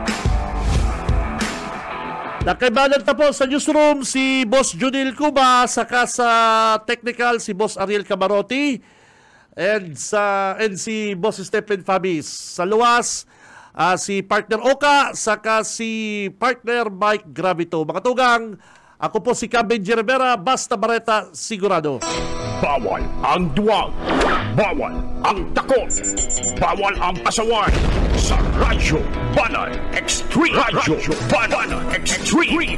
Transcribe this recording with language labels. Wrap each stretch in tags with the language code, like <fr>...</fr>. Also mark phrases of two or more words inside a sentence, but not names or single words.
<bik>Nakaibalon ta po sa newsroom si Boss Junil Cuba, saka sa technical si Boss Ariel Camarotti, and si Boss Stephen Fabis. Sa luwas, si partner Oka, saka si partner Mike Gravito. Mga tugang, ako po si Cam Benji Rivera, basta bareta sigurado.</bik> <tl>Bawal ang duwag, bawal ang takot, bawal ang pasaway sa Radyo Banat Extreme. Radyo Banat Extreme.</tl>